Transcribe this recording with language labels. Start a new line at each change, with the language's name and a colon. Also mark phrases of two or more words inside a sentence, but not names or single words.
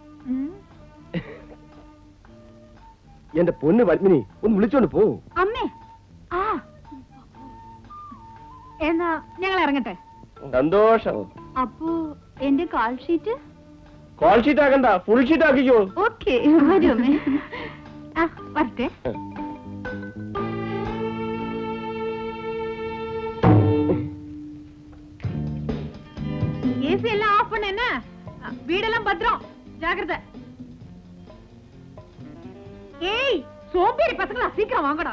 Malayalam: എന്റെ പൊന്ന് പത്മിനി, ഒന്ന് വിളിച്ചോണ്ട് പോ. അമ്മേ, എന്നാ ഞങ്ങൾ ഇറങ്ങട്ടെ. സന്തോഷം. അപ്പോ എന്റെ
English: call sheet? call sheet
Malayalam: ആക്കണ്ട,
English: full sheet
Malayalam: ആക്കിക്കോ. ഓക്കെ, വരൂമേ. വരട്ടെ.
Tamil: ஏசி எல்லாம் ஆஃப் பண்ண. என்ன வீடெல்லாம் பத்திரம், ஜாக்கிரதை. ஏய் சோம்பேறி பசங்களா, சீக்கிரம் வாங்கடா.